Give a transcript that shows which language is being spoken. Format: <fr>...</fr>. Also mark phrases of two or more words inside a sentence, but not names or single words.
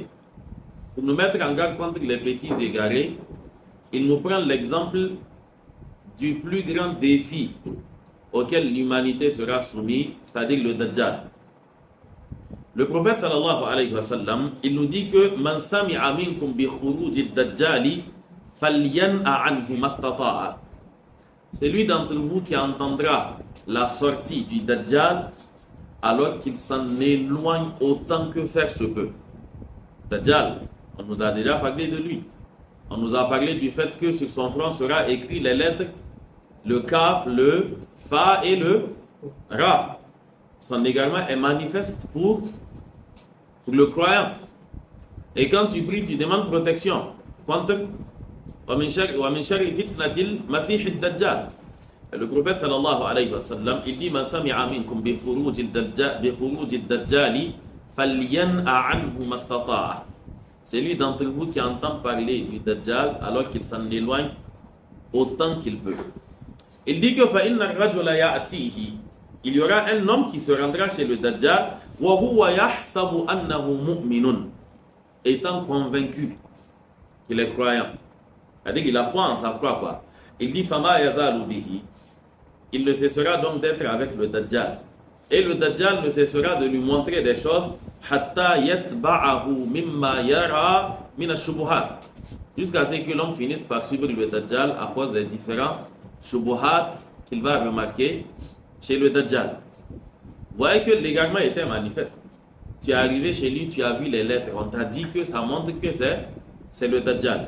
<fr>Pour nous mettre en garde contre les petits égarés, il nous prend l'exemple du plus grand défi auquel l'humanité sera soumise, c'est-à-dire le Dajjal. Le prophète</fr> <ar>صلى الله عليه وسلم,</ar> <fr>il nous dit que</fr> <ar>من سمع منكم بخروج الدجال فلينأ عنه ما استطاع.</ar> <fr>Celui d'entre vous qui entendra la sortie du Dajjal, alors qu'il s'en éloigne autant que faire se peut. Dajjal, on nous a déjà parlé de lui. On nous a parlé du fait que sur son front sera écrit les lettres le Kaf, le Fa et le Ra. Son égarement est manifeste pour le croyant. Et quand tu pries, tu demandes protection contre</fr> <ar>وَمِنْ شَرِّ فِتْنَةِ الْمَسِيحِ الدَّجَّالِ.</ar> <fr>Le prophète</fr> <ar>صلى الله عليه وسلم,</ar> <fr>il dit</fr> <ar>من سمع منكم بخروج الدجال فلينأ عنه ما استطاع.</ar> <fr>C'est lui d'entre vous qui entend parler du Dajjal alors qu'il s'en éloigne autant qu'il peut. Il dit que</fr> <ar>فإن الرجل يأتيه,</ar> <fr>il y aura un homme qui se rendra chez le Dajjal</fr> <ar>وهو يحسب أنه مؤمن,</ar> <fr>étant convaincu qu'il est croyant. C'est-à-dire qu'il a foi en sa foi, quoi. Il dit</fr> <ar>فما يزال به.</ar> <fr>Il ne cessera donc d'être avec le Dajjal. Et le Dajjal ne cessera de lui montrer des choses</fr> <ar>حتى يتبعه مما يرى من الشبهات.</ar> <fr>Jusqu'à ce que l'homme finisse par suivre le Dajjal à cause des différents shubuhat qu'il va remarquer chez le Dajjal. Vous voyez que l'égarement était manifeste. Tu es arrivé chez lui, tu as vu les lettres, on t'a dit que ça montre que c'est le Dajjal.</fr>